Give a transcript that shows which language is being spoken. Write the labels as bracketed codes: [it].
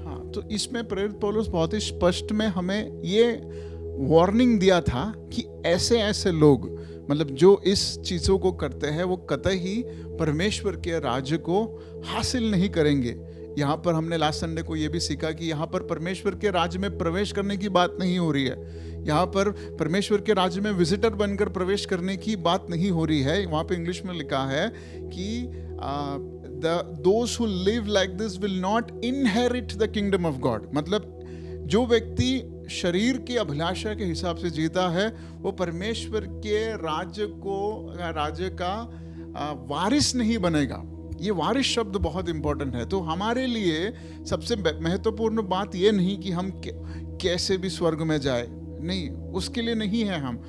[hi] हाँ, तो इसमें प्रेरित पौलुस बहुत ही स्पष्ट में हमें ये वार्निंग दिया था कि ऐसे लोग, मतलब जो इस चीज़ों को करते हैं, वो कतई परमेश्वर के राज्य को हासिल नहीं करेंगे. यहाँ पर हमने लास्ट संडे को ये भी सीखा कि यहाँ पर परमेश्वर के राज्य में प्रवेश करने की बात नहीं हो रही है. यहाँ पर परमेश्वर के राज्य में विजिटर बनकर प्रवेश करने की बात नहीं हो रही है. वहाँ पे इंग्लिश में लिखा है कि [en] those who live like this will not inherit the kingdom of God. [hi] मतलब जो व्यक्ति शरीर की अभिलाषा के हिसाब से जीता है, वो परमेश्वर के राज्य का वारिस नहीं बनेगा. ये वारिस शब्द बहुत इंपॉर्टेंट है. तो हमारे लिए सबसे महत्वपूर्ण बात ये नहीं कि हम कैसे भी स्वर्ग में जाए, नहीं, उसके लिए नहीं है.